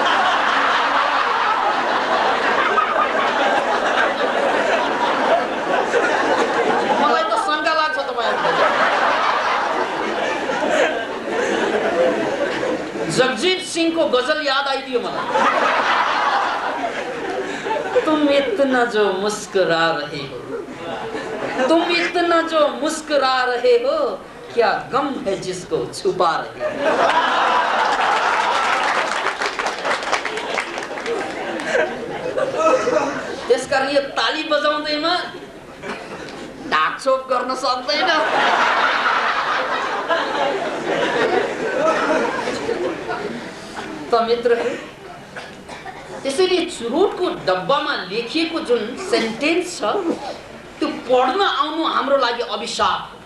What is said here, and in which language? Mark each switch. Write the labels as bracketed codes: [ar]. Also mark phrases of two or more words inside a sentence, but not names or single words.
[ne] मलाई त शङ्का लाग्छ तपाईहरुलाई। जगजीत सिंहको गजल याद आइदियो मलाई। [hi] तुम इतना जो मुस्कुरा रहे हो, तुम इतना जो मुस्कुरा रहे हो, क्या गम है जिसको छुपा रहे हो। [ne] त्यसकारण यो ताली बजाउँदैमा ढाकछोप गर्न सक्दैन। त मित्रहरू, त्यसैले चुरोटको डब्बामा लेखिएको जुन सेन्टेन्स छ त्यो पढ्न आउनु हाम्रो लागि अभिशाप।